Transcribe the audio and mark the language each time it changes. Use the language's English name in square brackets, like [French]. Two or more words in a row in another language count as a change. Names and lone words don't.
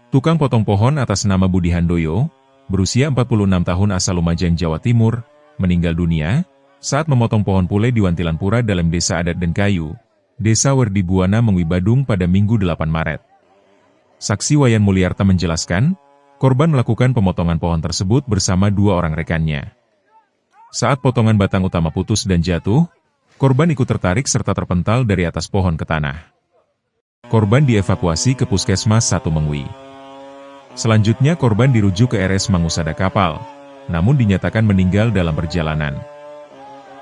[Indonesian] Tukang potong pohon atas nama Budi Handoyo, berusia 46 tahun asal Lumajang, Jawa Timur, meninggal dunia saat memotong pohon pule di Wantilan Pura dalam Desa Adat Denkayu, Desa Werdibhuana, Mengwi, Badung pada Minggu 8 Maret. Saksi Wayan Mulyarta menjelaskan, korban melakukan pemotongan pohon tersebut bersama 2 orang rekannya. Saat potongan batang utama putus dan jatuh, korban ikut tertarik serta terpental dari atas pohon ke tanah. Korban dievakuasi ke Puskesmas 1 Mengwi. Selanjutnya korban dirujuk ke RS Mangusada Kapal, namun dinyatakan meninggal dalam perjalanan.